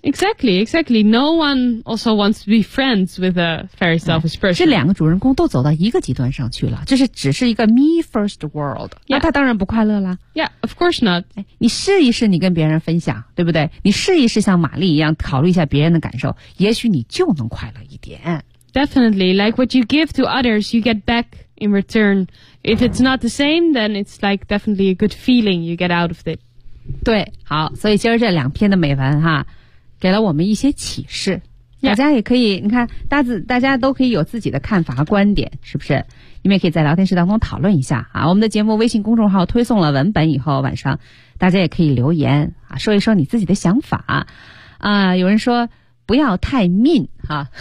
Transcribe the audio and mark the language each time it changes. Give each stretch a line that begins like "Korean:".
English: Exactly. No one also wants to be friends with a very selfish person.
Chinese: 这两个主人公都走到一个极端上去了，就是只是一个
English: me first world、 yeah.
Chinese: 那他当然不快乐了。
English: Yeah, of course not.
Chinese: 你试一试你跟别人分享，对不对？你试一试像玛丽一样考虑一下别人的感受，也许你就能快乐一点。
English: Definitely, like what you give to others, you get back in return. If it's not the same, then it's like definitely a good feeling you get out of it.
Chinese: 对，好，所以今儿这两篇的美文哈，给了我们一些启示。
English: Yeah.
Chinese: 大家也可以，你看，大家都可以有自己的看法和观点，是不是？你们也可以在聊天室当中讨论一下啊。我们的节目微信公众号推送了文本以后，晚上大家也可以留言啊，说一说你自己的想法啊、有人说不要太 mean 哈。